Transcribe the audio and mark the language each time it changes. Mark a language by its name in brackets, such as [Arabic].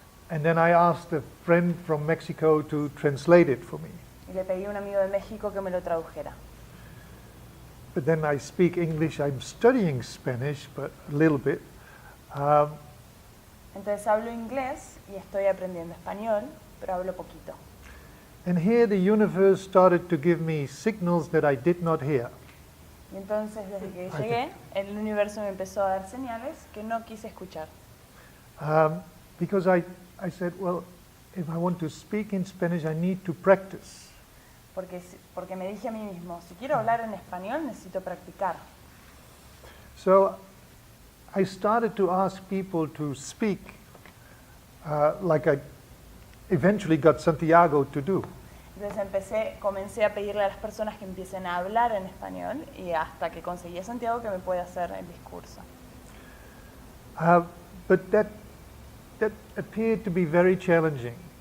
[English] And then I asked a friend from Mexico to translate it for me. [Spanish] Y le pedí a un amigo de México que me lo tradujera. [English] But then I speak English. I'm studying Spanish, but a little bit. [Spanish] Entonces hablo inglés y estoy aprendiendo español, pero hablo poquito. [English] And here the universe started to give me signals that I did not hear. [Spanish] Y entonces desde que llegué, el universo me empezó a dar señales que no quise escuchar. [English] Because I said, well, if I want to speak in Spanish, I need to practice. [Spanish] Porque me dije a mí mismo, si quiero hablar en español necesito practicar. [English] So I started to ask people to speak like I eventually got Santiago to do. [Spanish] Entonces comencé a pedirle a las personas que empiecen a hablar en español y hasta que conseguí a Santiago que me pueda hacer el discurso. [English] But that appeared to be very challenging.